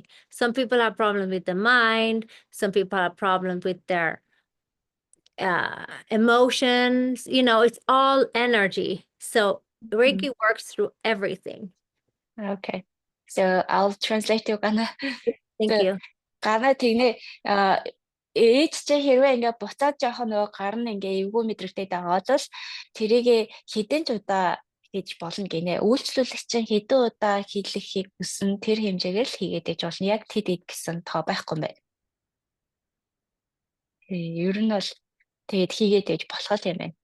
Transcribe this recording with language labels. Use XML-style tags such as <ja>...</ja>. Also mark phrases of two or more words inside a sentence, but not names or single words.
<en>Some people have problems with the mind. Some people have problems with their emotions. You know, it's all energy. So Reiki works through everything. Okay. So I'll translate you гана. Thank you.</en> <mn>Гана тэгнэ ээж чи хэрвээ ингээ буцаад жоохон нөгөө гар нь ингээ эвгүй мэдрэгтэй байгаа бол тэрийгэ хэдэн ч удаа хийж болно гинэ. Үйлчлүүлэгч чинь хэдэн удаа хийлгэхийг хүсэн тэр хэмжээгээр л хийгээд ээж болно. Яг тэд гэсэн тоо байхгүй юм байна. Ер нь бол тэгээд хийгээд ээж болох юм байна.</mn>